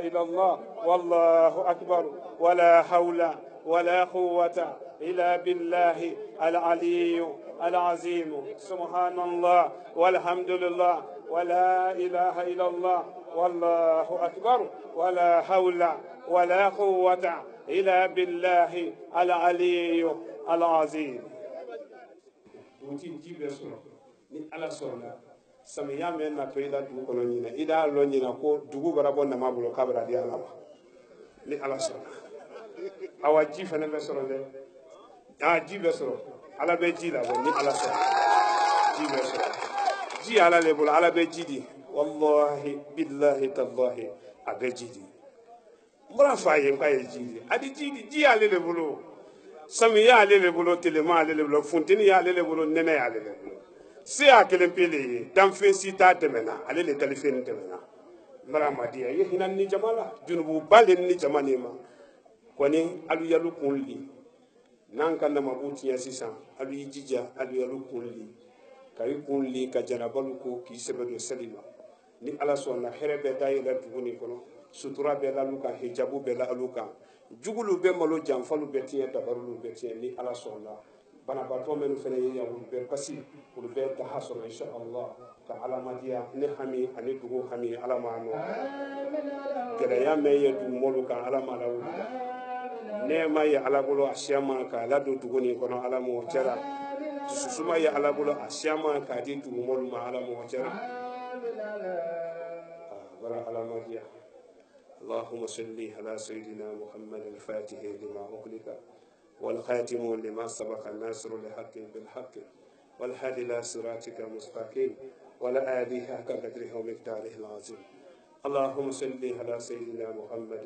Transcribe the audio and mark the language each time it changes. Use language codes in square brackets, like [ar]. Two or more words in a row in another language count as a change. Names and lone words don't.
[ar] إلا الله والله أكبر ولا حول ولا قوة إلا بالله العلي العظيم سبحان الله والحمد لله ولا إله إلا الله والله أكبر ولا حول ولا قوة إلا بالله العلي العظيم [bm] ni ala sɔnna samiya mɛn na to i la dugu kɔnɔ ɲinɛ i t'a lɔn ɲinɛ ko dugu bara bɔ nama bolo k'a bɛna di ala ma ni ala sɔnna awa ji fana bɛ sɔrɔ dɛ ji bɛ sɔrɔ ala bɛ ji la ni ala sɔnna ji bɛ sɔrɔ ji ala le bolo ala bɛ ji di [ar] والله بالله تالله [bm] a bɛ ji di n bɔra fa ye k'a ye ji di a di ji di ji y'ale le bolo samiya y'ale le bolo telema y'ale le bolo funteni y'ale le bolo nɛnɛ y'ale le bolo se y'a kelen pe le ye danfɛn si t'a tɛmɛna ale le dalifɛn tɛmɛna n bɔra amadiya ye hinɛ ni jama la junububa le ni jama ni ma kɔni alu yalu kun li n'an ka namabu tiɲɛ sisan alu y'i jija alu yalu kun li ka i kun li ka janabalu ko k'i sɛbɛ don seli ma ni ala sɔnna hɛrɛ bɛ da yɛlɛ dugu nin kɔnɔ sutura bɛ la alu kan hijabu bɛ la alu kan jugulu bɛ malo janfalu bɛ tiɲɛ dabarulu bɛ tiɲɛ ni ala sɔnna banabaatɔ minnu fana ye yan olu bɛ basi olu bɛ daha sɔrɔ [ar] إن شاء الله [bm] ka alamadiya ne hami ani dugu hami ala ma nɔ gɛlɛya mɛn ye dugumɔlu kan ala ma la wuli nɛɛma ye ala bolo a siya ma k'a ladon dugu nin kɔnɔ ala m'o cɛla susuma ye ala bolo a siya ma k'a di dugumɔlu ma ala m'o cɛla [ar] wala alamadiya اللهم صل على سيدنا محمد الفاتح لما أغلق والخاتم لما سبق الناصر لحق بالحق والهادي إلى صراطك المستقيم ولا آله حق قدره ومقداره العظيم اللهم صل على سيدنا محمد